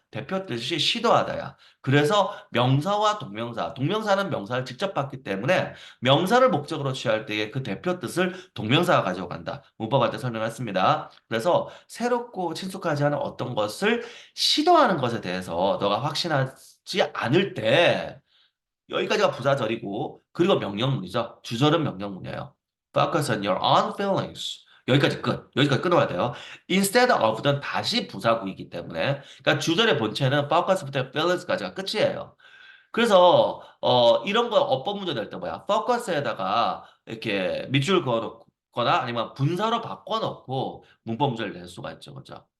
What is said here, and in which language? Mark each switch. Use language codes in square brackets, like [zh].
[ko] 대표 뜻이 시도하다야. 그래서 명사와 동명사, 동명사는 명사를 직접 받기 때문에 명사를 목적으로 취할 때의 그 대표 뜻을 동명사가 가지고 간다. 문법할 때 설명했습니다. 그래서 새롭고 친숙하지 않은 어떤 것을 시도하는 것에 대해서 너가 확신하지 않을 때 여기까지가 부사절이고 그리고 명령문이죠. 주절은 명령문이에요. [en] Focus on your own feelings. [ko] 여기까지 끝. 여기까지 끊어야 돼요. Instead of는 다시 부사구이기 때문에 그러니까 주절의 본체는 focus부터 feelings까지가 끝이에요. 그래서 이런 거 어법 문제 낼 때 뭐야? 포커스에다가 이렇게 밑줄 그어놓거나 아니면 분사로 바꿔놓고 문법 문제를 낼 수가 있죠, 그죠?